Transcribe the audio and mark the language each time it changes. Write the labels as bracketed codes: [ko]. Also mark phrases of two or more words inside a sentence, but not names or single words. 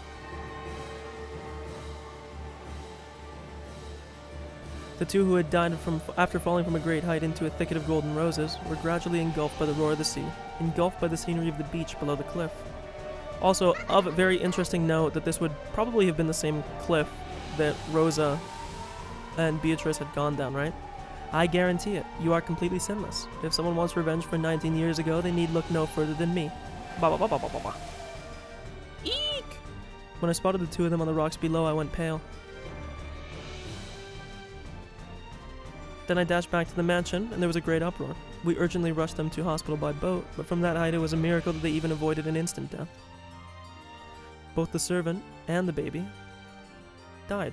[en] The two who had died after falling from a great height into a thicket of golden roses were gradually engulfed by the roar of the sea, engulfed by the scenery of the beach below the cliff. Also, of a very interesting note that this would probably have been the same cliff that Rosa and Beatrice had gone down, right? I guarantee it. You are completely sinless. If someone wants revenge for 19 years ago, they need look no further than me. Ba ba ba ba ba ba ba. Eek! When I spotted the two of them on the rocks below, I went pale. Then I dashed back to the mansion, and there was a great uproar. We urgently rushed them to hospital by boat, but from that height it was a miracle that they even avoided an instant death. Both the servant and the baby died.